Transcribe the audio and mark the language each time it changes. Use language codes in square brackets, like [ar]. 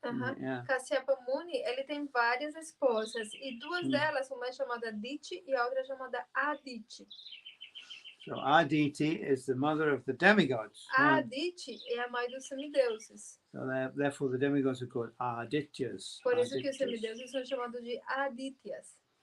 [pt] Kashyapa Muni, ele tem várias esposas e duas delas, uma é chamada Diti e a outra é chamada Aditi. [en] So Aditi is the mother of the demigods. [pt] Aditi é a mãe dos semideuses. [en] So therefore the demigods are called Adityas. [pt] Por isso que os semideuses são chamados de Adityas.